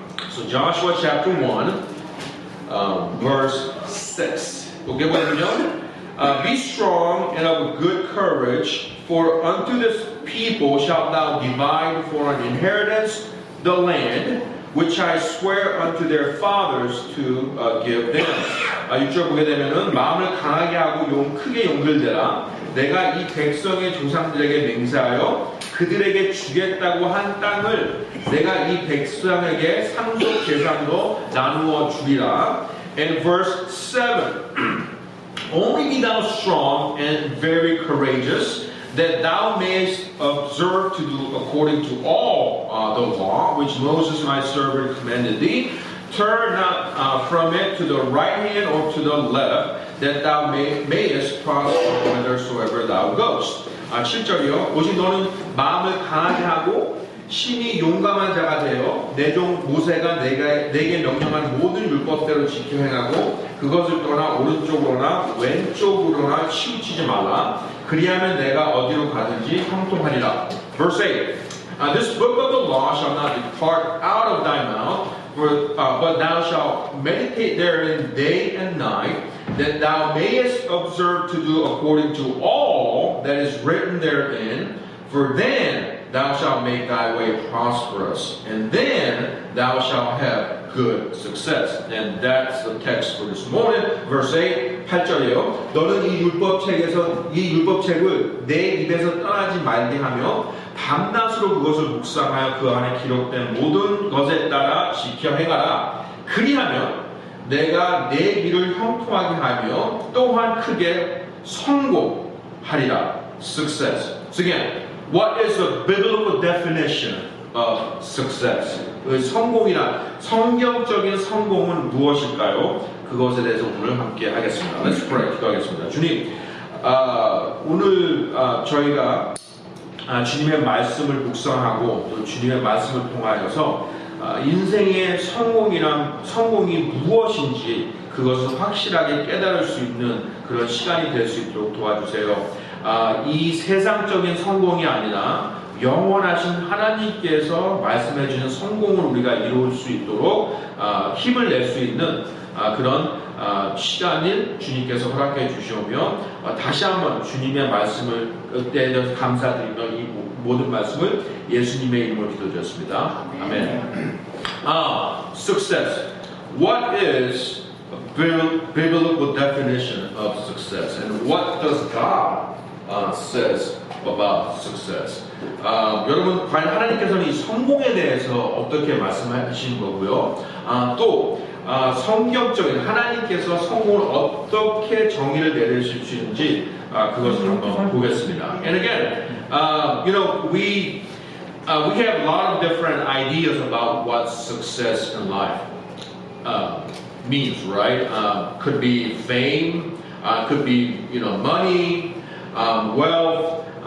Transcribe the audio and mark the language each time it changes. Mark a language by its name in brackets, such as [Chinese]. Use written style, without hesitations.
[English] So Joshua chapter 1, verse 6. [Korean] 보게 보면요. [English] Be strong and of good courage, for unto this people shalt thou divide for an inheritance the land which I swear unto their fathers to give them. [Korean] 6절 보게 되면은 마음을 강하게 하고 크게 용글대라. 내가 이 백성의 조상들에게 맹세하여 그들에게 주겠다고 한 땅을 내가 이 백성에게 상속 재산으로 나누어 주리라. [English] And verse 7. Only be thou strong and very courageous, that thou mayest observe to do according to all the law which Moses my servant commanded thee. Turn not from it to the right hand or to the left, that thou mayest prosper whithersoever thou goest. [Korean] 7절이요. 오직 너는 마음을 강하게 하고 심히 용감한 자가 되어 내 종 모세가 내게 명령한 모든 율법대로 지켜 행하고 그것을 떠나 오른쪽으로나 왼쪽으로나 치우치지 말라. 그리하면 내가 어디로 가든지 형통하리라. [English] Verse 8. This book of the law shall not depart out of thy mouth, but thou shalt meditate therein day and night, that thou mayest observe to do according to all that is written therein. For then thou shalt make thy way prosperous, and then thou shalt have good success. And that's the text for this morning. Verse 8, [Korean] 8절이에요. 너는 이 율법책을 내 입에서 떠나지 말게 하며 밤낮으로 그것을 묵상하여 그 안에 기록된 모든 것에 따라 지켜 행하라. 그리하면 내가 내 길을 형통하게 하며 또한 크게 성공하리라. [English] Success. So again, what is the biblical definition of success? [Korean] 성공이란 성경적인 성공은 무엇일까요? 그것에 대해서 오늘 함께 하겠습니다. [English] Let's pray. [Korean] 기도하겠습니다. 주님, 오늘 저희가 주님의 말씀을 묵상하고 또 주님의 말씀을 통하여서 인생의 성공이 무엇인지 그것을 확실하게 깨달을 수 있는 그런 시간이 될 수 있도록 도와주세요. 이 세상적인 성공이 아니라 영원하신 하나님께서 말씀해 주신 성공을 우리가 이룰 수 있도록 힘을 낼 수 있는 그런 시간을 주님께서 허락해 주시오며 다시 한번 주님의 말씀을 대해서 감사드리며 이 모든 말씀을 예수님의 이름으로 기도드렸습니다. 아멘. [English] Success. What is a biblical definition of success, and what does God says about success? [Korean] 여러분, 과연 하나님께서는 이 성공에 대해서 어떻게 말씀하시는 거고요? 또 성경적인 하나님께서 성공을 어떻게 정의를 내리실 수 있는지 그것을 한번 보겠습니다. [English] And again, we have a lot of different ideas about what success in life means, right? Could be fame, could be money, wealth.